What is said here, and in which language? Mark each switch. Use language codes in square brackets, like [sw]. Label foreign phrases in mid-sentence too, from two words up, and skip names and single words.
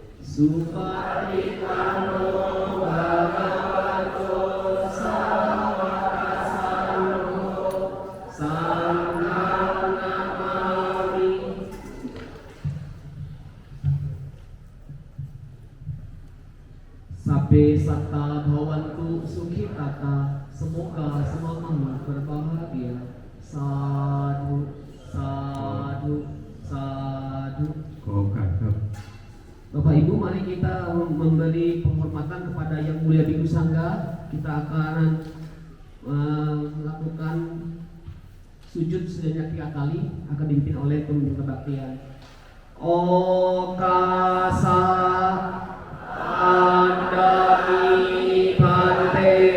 [pi] Supatikano Bhagavato Sawakasango Sangham Namami. Sabe satta bhavantu sukhitata. [id] Semoga semuanya berbahagia. [pi] Sadhu, sadhu, sadhu. [th] ขอโอกาสครับ [id] Bapak Ibu, mari kita memberi penghormatan kepada Yang Mulia Bhikkhu Sangha. Kita akan melakukan sujud sebanyak 3 kali, akan dipimpin oleh pemimpin kebaktian. [pi] Okasa andami bante.